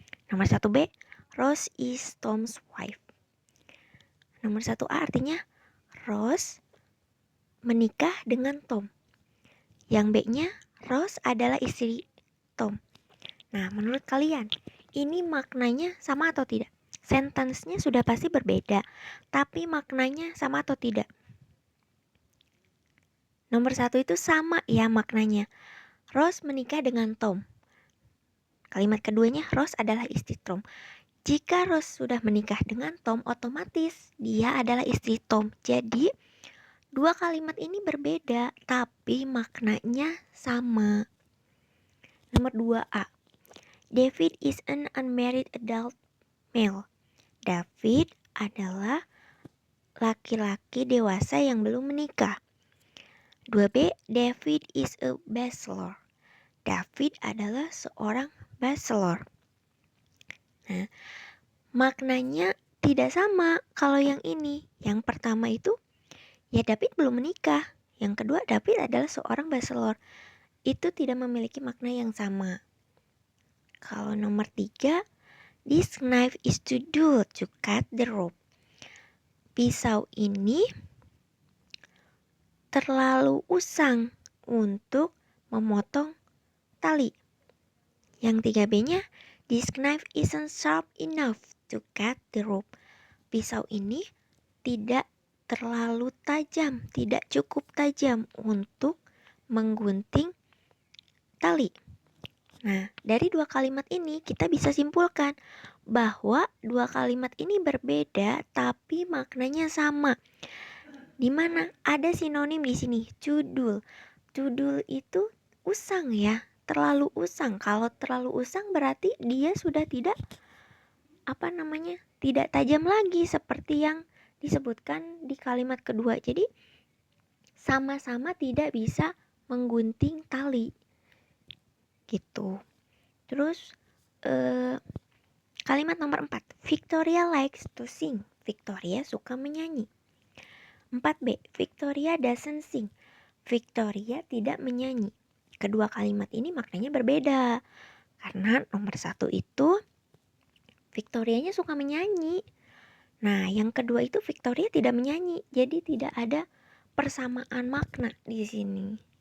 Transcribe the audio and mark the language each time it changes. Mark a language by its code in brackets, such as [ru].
[id] Nomor 1B, [en] Rose is Tom's wife. [id] Nomor 1A artinya Rose menikah dengan Tom. Yang B-nya, Rose adalah istri Tom. Nah, menurut kalian, ini maknanya sama atau tidak? Sentence-nya sudah pasti berbeda, tapi maknanya sama atau tidak? Nomor 1 itu sama ya maknanya. Rose menikah dengan Tom. Kalimat keduanya, Rose adalah istri Tom. Jika Rose sudah menikah dengan Tom, otomatis dia adalah istri Tom. Jadi, dua kalimat ini berbeda, tapi maknanya sama. Nomor 2A. [en] David is an unmarried adult male. [id] David adalah laki-laki dewasa yang belum menikah. 2B. [en] David is a bachelor. [id] David adalah seorang bachelor. Nah, maknanya tidak sama kalau yang ini. Yang pertama itu, ya David belum menikah. Yang kedua, David adalah seorang bachelor. Itu tidak memiliki makna yang sama. Kalau nomor 3, [en] this knife is too dull to cut the rope. [id] Pisau ini terlalu usang untuk memotong tali. Yang 3B-nya, [en] this knife isn't sharp enough to cut the rope. [id] Pisau ini tidak terlalu tajam, tidak cukup tajam untuk menggunting tali. Nah, dari dua kalimat ini kita bisa simpulkan bahwa dua kalimat ini berbeda tapi maknanya sama. Di mana ada sinonim di sini, cudul. Cudul itu usang ya, terlalu usang. Kalau terlalu usang berarti dia sudah tidak tidak tajam lagi seperti yang disebutkan di kalimat kedua. Jadi sama-sama tidak bisa menggunting tali gitu. Terus kalimat nomor 4, [en] Victoria likes to sing. [id] Victoria suka menyanyi. 4B, [en] Victoria doesn't sing. [id] Victoria tidak menyanyi. Kedua kalimat ini maknanya berbeda. Karena nomor 1 itu Victorianya suka menyanyi. Nah, yang kedua itu Victoria tidak menyanyi. Jadi tidak ada persamaan makna di sini.